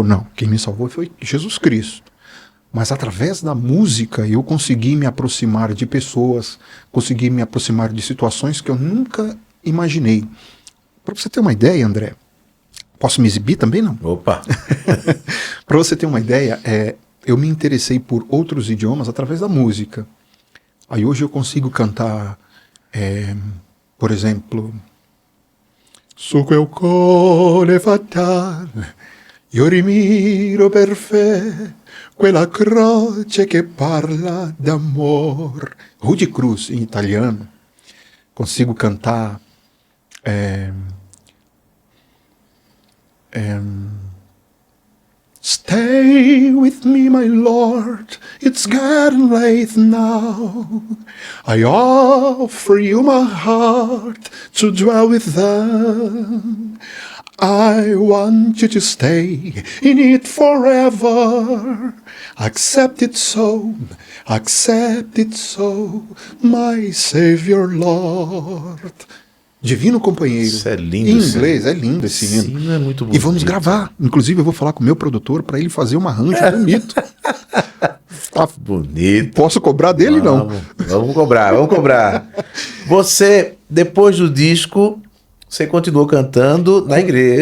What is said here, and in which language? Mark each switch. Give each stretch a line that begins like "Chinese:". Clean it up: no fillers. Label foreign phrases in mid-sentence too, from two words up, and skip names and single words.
Portuguese: Não, quem me salvou foi Jesus Cristo. Mas através da música eu consegui me aproximar de pessoas, consegui me aproximar de situações que eu nunca imaginei. Para você ter uma ideia, André, posso me exibir também, não? Opa! Para você ter uma ideia, eu me interessei por outros idiomas através da música. Aí hoje eu consigo cantar, por exemplo,
Italian: Su quel cuore fatal, io rimiro per fe, quella croce che parla d'amor.
Portuguese: Rude Cruz, em italiano. Consigo cantar...
English: Stay with me, my Lord, it's getting late now. I offer you my heart to dwell with them. I want you to stay in it forever. Accept it so, my Savior Lord.
Portuguese: Divino Companheiro. Isso é lindo. Em inglês, é lindo esse hino. Esse hino é muito bonito. E vamos gravar. Inclusive, eu vou falar com o meu produtor para ele fazer um arranjo bonito. Tá bonito. Posso cobrar dele, não? Vamos cobrar. Você, depois do disco, você continuou cantando na igreja.